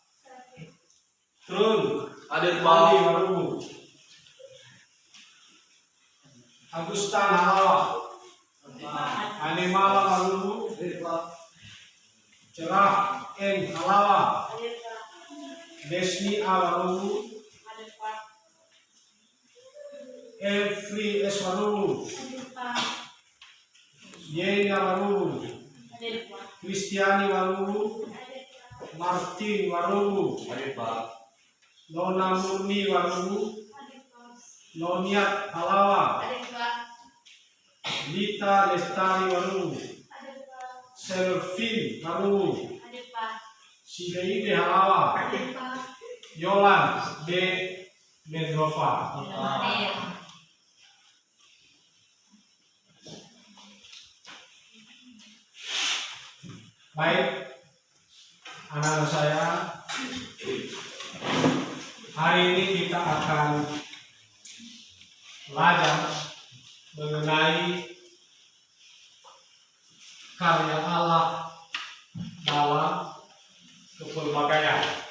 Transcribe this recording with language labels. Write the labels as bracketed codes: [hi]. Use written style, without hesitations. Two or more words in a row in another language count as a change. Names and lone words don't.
[id] Trun Adit Bali Marubu, Agustan Halawa, Animala Marubu, Cerah N Halawa, Desni A Marubu, Elfri S. Marubu, Yenya Warubu, Hadir Pak. Kristiani Warubu, Hadir Pak. Martin Warubu, Hadir Pak. Nona Murni Warubu, Hadir Pak. Noniat Halawa, Hadir Pak. Lita Lestari Warubu, Hadir Pak. Selvin Warubu, Hadir Pak. Sideide Halawa, Hadir Pak. Yolan de Mendrova. Hadir. Baik, anak-anak saya, hari ini kita akan belajar mengenai karya Allah dalam kepelbagaian.